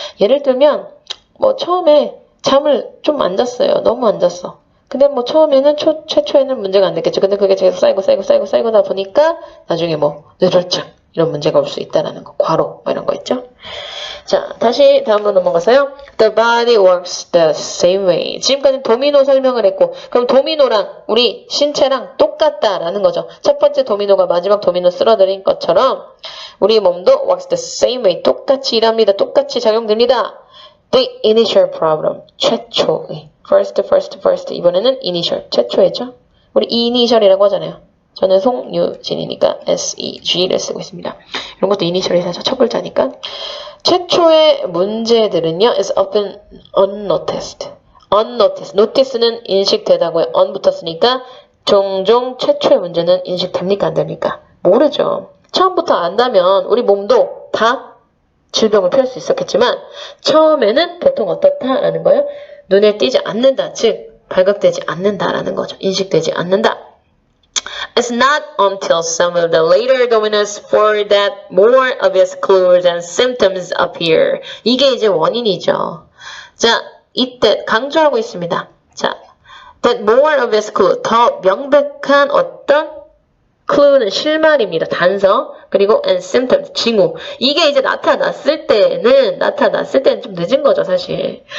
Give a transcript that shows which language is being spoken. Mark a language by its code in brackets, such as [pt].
[ko] 예를 들면 뭐 처음에 잠을 좀 안 잤어요. 너무 안 잤어. 근데 뭐 처음에는 최초에는 문제가 안 됐겠죠. 근데 그게 계속 쌓이고다 보니까 나중에 뭐 뇌졸중 이런 문제가 올 수 있다라는 거. 과로 뭐 이런 거 있죠. 자, 다시 다음으로 넘어가서요. [en] The body works the same way. [ko] 지금까지 도미노 설명을 했고 그럼 도미노랑 우리 신체랑 똑같다라는 거죠. 첫 번째 도미노가 마지막 도미노 쓸어들인 것처럼 우리 몸도 [en] works the same way. [ko] 똑같이 일합니다. 똑같이 작용됩니다. [en] The initial problem. [ko] 최초의. [en] first. [ko] 이번에는 initial. 최초의죠. 우리 initial이라고 하잖아요. 저는 송유진이니까 SEG를 쓰고 있습니다. 이런 것도 initial이라서 첫 글자니까. 최초의 문제들은요, [en] is often unnoticed. [ko] notice는 인식되다고요. on 붙었으니까 종종 최초의 문제는 인식됩니까? 안 됩니까? 모르죠. 처음부터 안다면 우리 몸도 다 질병을 피할 수 있었겠지만 처음에는 보통 어떻다라는 거예요? 눈에 띄지 않는다. 즉 발각되지 않는다라는 거죠. 인식되지 않는다. [en] It's not until some of the later dominants for that more obvious clues and symptoms appear. [ko] 이게 이제 원인이죠. 자, 이때 강조하고 있습니다. 자, [en] that more obvious clue, [ko] 더 명백한 어떤 clue는 실말입니다. 단서. 그리고 [en] and symptoms, [ko] 징후. 이게 이제 나타났을 때는 좀 늦은 거죠, 사실.